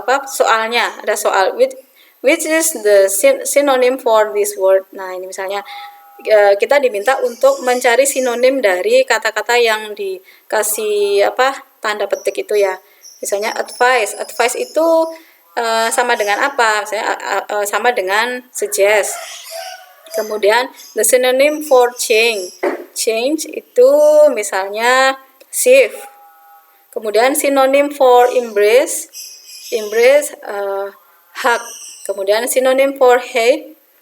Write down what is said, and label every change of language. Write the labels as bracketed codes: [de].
[id] Soalnya, ada soal [en] which is the synonym for this word. [id] Nah, ini misalnya kita diminta untuk mencari sinonim dari kata-kata yang dikasih tanda petik itu ya. Misalnya advice. Advice itu sama dengan apa? Misalnya sama dengan suggest. Kemudian [en] the synonym for change. Change [id] itu misalnya [en] shift. [id] Kemudian [en] synonym for embrace. Embrace hug. [id] Kemudian [en] synonym for hate.